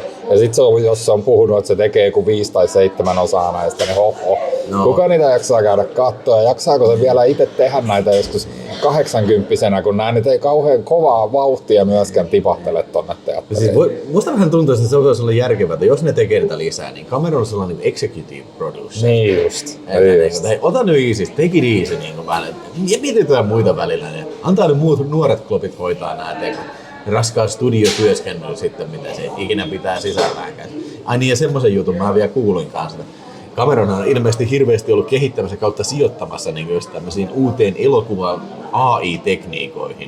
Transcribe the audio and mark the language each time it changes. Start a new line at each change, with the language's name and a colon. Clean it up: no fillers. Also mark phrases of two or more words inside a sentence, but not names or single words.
Finnish: Ja sit jos se on puhunut, että se tekee joku 5 tai 7 osaa näistä, niin kuka niitä jaksaa käydä katsoa ja jaksaako se vielä itse tehdä näitä joskus 80-vuotiaana, kun nää nyt ei kauhean kovaa vauhtia myöskään tipahtele tonne teatteriin. Siis musta vähän tuntuu, että se voisi olla järkevää, että jos ne tekee niitä lisää, niin Cameron on sellainen
English: executive producer.
Finnish: Niin just. Hei, ota nyt
English: easy, take it easy
Finnish: välillä. Ja mietitään muita välillä. Niin antaa nyt muut nuoret klopit hoitaa nää raskaan studiotyöskennely sitten, mitä se ikinä pitää sisälläänkään. Ai niin, ja semmoisen jutun mä vielä kuulin kanssa. Cameron on ilmeisesti hirveästi ollut kehittämässä kautta sijoittamassa niin just tämmöisiin uuteen elokuvan AI-tekniikoihin.